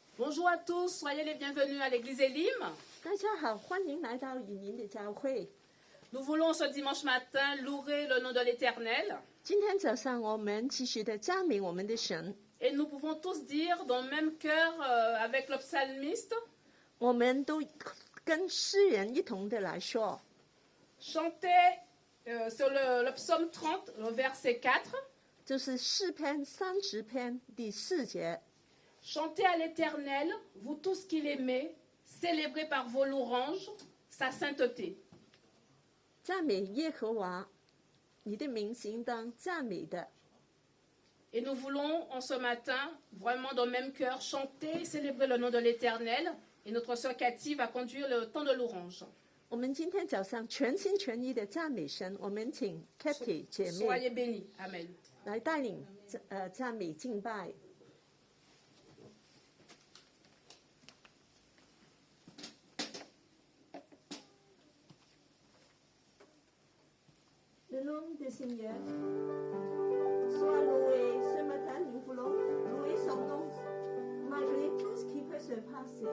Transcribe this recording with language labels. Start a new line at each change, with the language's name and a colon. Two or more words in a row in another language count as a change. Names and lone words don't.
French: Bonjour à tous, soyez les bienvenus à l'église Elim.
Chinese: 大家好，欢迎来到以宁的教会。
French: Nous voulons ce dimanche matin louer le nom de l'Éternel.
Chinese: 今天早上我们继续的赞美我们的神，
French: Et nous pouvons tous dire dans le même cœur avec le psalmiste,
Chinese: 我们都跟诗人一同的来说，
French: chantez sur le psaume 30, le verset 4.
Chinese: 就是诗篇30篇第4节。
French: Chantez à l'Éternel, vous tous qui l'aimez, célébrez par vos louanges sa sainteté.
Chinese: 赞美耶和华，你的名是应当赞美的。
French: Et nous voulons en ce matin, vraiment dans le même cœur, chanter, célébrer le nom de l'Éternel. Et notre sœur Cathy va conduire le temps de louange.
Chinese: 我们今天早上全心全意的赞美神，我们请 Katy 姐妹
French: Soyez bénis. Amen.
Chinese: 来带领赞美敬拜。
French: Le nom du Seigneur soit loué ce matin, nous voulons louer son nom malgré tout ce qui peut se passer.